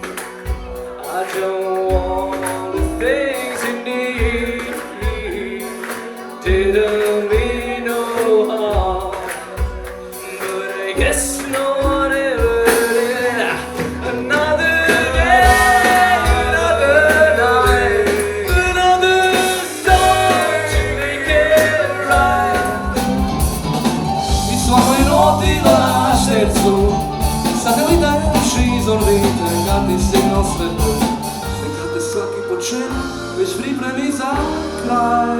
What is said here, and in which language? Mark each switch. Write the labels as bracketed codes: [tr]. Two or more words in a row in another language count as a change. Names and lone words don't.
[en] I don't want the things you need. Didn't mean no harm, but I guess no one ever did. Another day, another night. [sr] Satelite uši iz orbite, kad ti signal svetlo, i kad te svaki početak već pripremi za kraj.